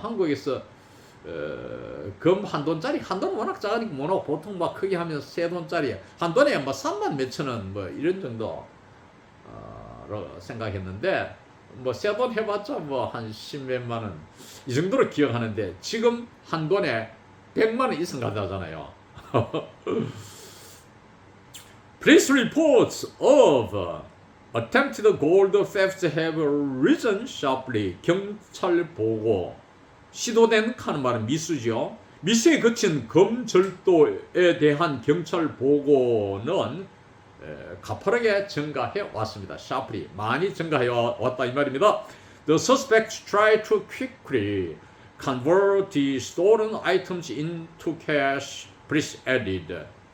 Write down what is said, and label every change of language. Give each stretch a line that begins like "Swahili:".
Korean: 한국에서 금 한 돈짜리, 한 돈은 워낙 작으니까 뭐라고 보통 막 크게 하면 세 돈짜리 한 돈에 뭐 3만 몇천 원 뭐 이런 정도로 생각했는데 뭐 세 돈 해봤자 뭐 한 10몇만 원 이 정도로 기억하는데 지금 한 돈에 100만 원 이상 가잖아요.
English: Police reports of attempted gold theft have risen sharply.
Korean: 경찰 보고 시도된 하는 말은 미수죠. 미수에 그친 금절도에 대한 경찰 보고는 가파르게 증가해 왔습니다. sharply 많이 증가해 왔다 이 말입니다.
English: The suspects try to quickly convert the stolen items into cash, police added.